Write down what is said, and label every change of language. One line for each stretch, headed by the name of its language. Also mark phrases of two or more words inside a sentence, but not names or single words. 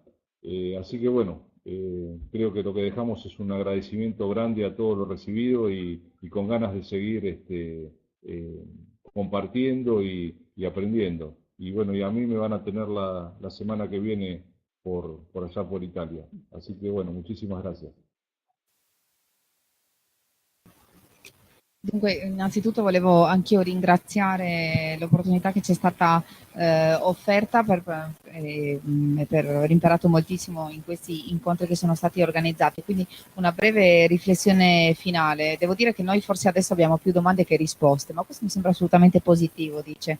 Spanish: Así que bueno, creo que lo que dejamos es un agradecimiento grande a todo lo recibido y con ganas de seguir compartiendo y aprendiendo. Y bueno, y a mí me van a tener la semana que viene por allá por Italia. Así que bueno, muchísimas gracias.
Italian: Dunque, innanzitutto volevo anch'io ringraziare l'opportunità che ci è stata offerta per aver imparato moltissimo in questi incontri che sono stati organizzati. Quindi una breve riflessione finale. Devo dire che noi forse adesso abbiamo più domande che risposte, ma questo mi sembra assolutamente positivo, dice.